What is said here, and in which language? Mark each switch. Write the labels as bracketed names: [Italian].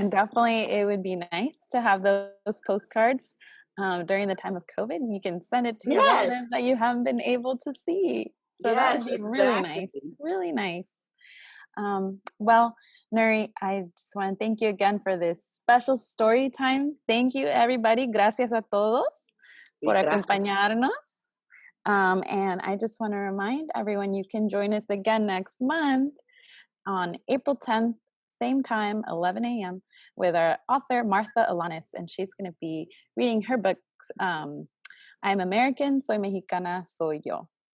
[English] And definitely it would be nice to have those postcards during the time of COVID. You can send it to your relatives that you haven't been able to see. So that would be really nice. Really nice. Well, Nuri, I just want to thank you again for this special story time. Thank you, everybody. [Spanish] Gracias a todos por acompañarnos. [English] And I just want to remind everyone you can join us again next month on April 10th, same time, 11 a.m. with our author, Martha Alanis, and she's going to be reading her books, I'm American, Soy Mexicana, Soy Yo.